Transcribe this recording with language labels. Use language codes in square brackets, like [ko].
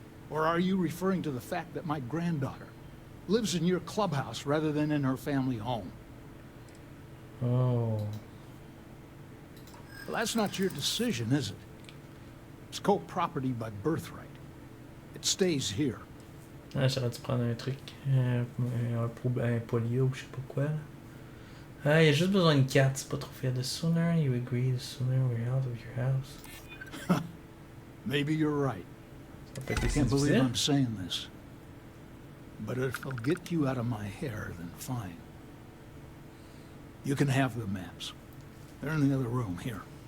[en] Or are you referring to the fact that my granddaughter lives in your clubhouse rather than in her family home? Oh. Well, that's not your decision, is it? It's co-property by birthright. It stays here. [fr] Ah, j'aurais dû prendre un truc. Un polio ou je sais pas quoi. Ah, il y a juste besoin d'une carte, c'est pas trop fait. [en] The sooner you agree, the sooner we're out of your house. Maybe you're right. I can't believe I'm saying this. But if it'll get you out of my hair, then fine. You can have the maps. They're in the other room, here.